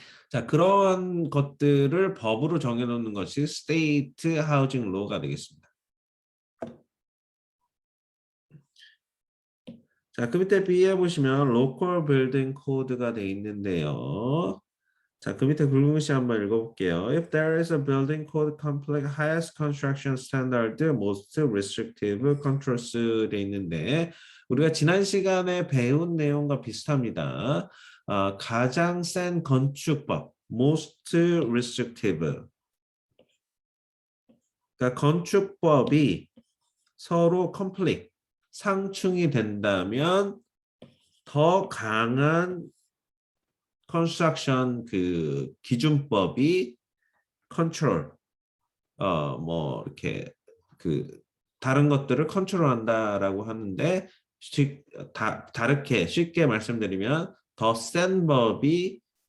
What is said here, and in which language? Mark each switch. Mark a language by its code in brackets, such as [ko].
[ko] 자, 그런 것들을 법으로 정해놓는 것이 스테이트 하우징 로가 되겠습니다. 자, 그 밑에 B에 보시면 로컬 빌딩 코드가 돼 있는데요. 자, 그 밑에 굵은 글씨 한번 읽어볼게요. [en] If there is a building code complex highest construction standard, most restrictive controls [ko] 돼 있는데 우리가 지난 시간에 배운 내용과 비슷합니다. 가장 센 건축법, [en] most restrictive. [ko] 그러니까 건축법이 서로 conflict, 상충이 된다면 더 강한 컨스트럭션 그 기준법이 컨트롤 뭐 이렇게 그 다른 것들을 컨트롤한다라고 하는데 다르게 쉽게 말씀드리면 더 센 법이